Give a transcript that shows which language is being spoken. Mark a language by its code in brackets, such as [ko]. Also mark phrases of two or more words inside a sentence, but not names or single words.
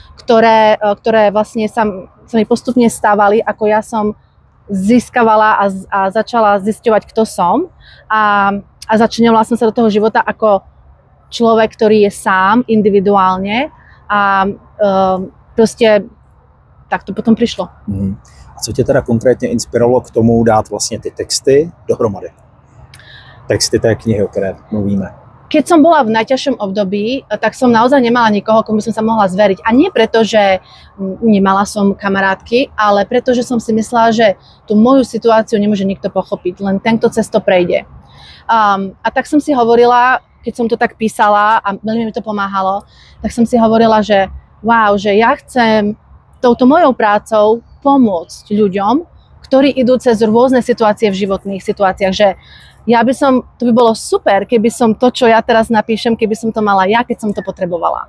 [sk] ktoré vlastne sa mi postupne stávali, ako ja som získavala a začala zisťovať, kto som a začínala som sa do toho života ako človek, ktorý je sám, individuálne a proste tak to potom prišlo. [cs] Co tě teda konkrétně inspirovalo k tomu dát vlastně ty texty dohromady? Texty té knihy, o které mluvíme. [sk] Keď som bola v najťažšom období, tak som naozaj nemala nikoho, komu som sa mohla zveriť. A nie preto, že nemala som kamarátky, ale preto, že som si myslela, že tú moju situáciu nemôže nikto pochopiť, len ten, kto cez to prejde. A tak som si hovorila, keď som to tak písala a veľmi mi to pomáhalo, tak som si hovorila, že wow, že ja chcem touto mojou prácou pomôcť ľuďom, ktorí idú cez rôzne situácie v životných situáciách, že to by bolo super, keby som to, čo ja teraz napíšem, keby som to mala ja, keď som to potrebovala.